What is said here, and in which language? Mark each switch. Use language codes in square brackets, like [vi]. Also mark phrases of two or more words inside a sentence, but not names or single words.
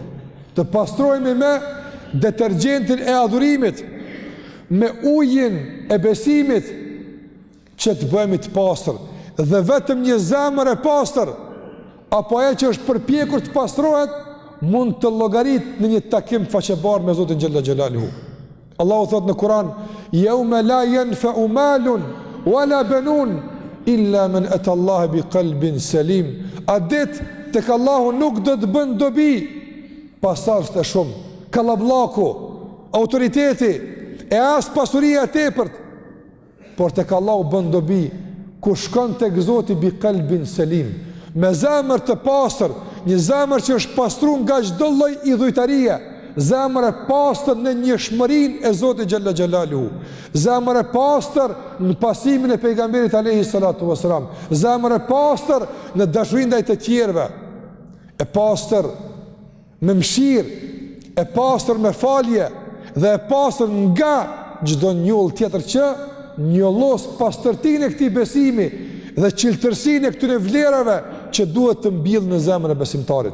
[sq] Të pastrohemi me detergjentin e adhurimit, me ujin e besimit, që të bëhemi të pastër. Dhe vetëm një zemër e pastër, apo ajo që është përpjekur të pastrohet, mund të llogarit në një takim faqebar me Zotin [ar] جل جلاله. [sq] Allahu thot në Kur'an: [ar] "يوم لا ينفع مال ولا بنون إلا من أتى الله بقلب سليم." [sq] A dit tek Allahu nuk do të bën dobi pasardhës të shumë, kallabllaku, autoriteti e as pasuria e tepërt, por tek Allahu bën dobi ku shkon tek Zoti [ar] بقلب سليم, [sq] me zemër të pastër, një zemër që është pastruar nga çdo lloj idhujtarie, zemër e pastër në njëshmërinë e Zotit [ar] جل جلاله, [sq] zemër e pastër në pasimin e pejgamberit [ar] عليه الصلاة والسلام, [sq] zemër e pastër në dashurinë ndaj të tjerëve, e pastër me mëshirë, e pastër me falje dhe e pastër nga çdo njoll tjetër që njollos pastërtinë e këtij besimi dhe çiltërsinë e këtyre vlerave që duhet të mbjellë në zemrën e besimtarit.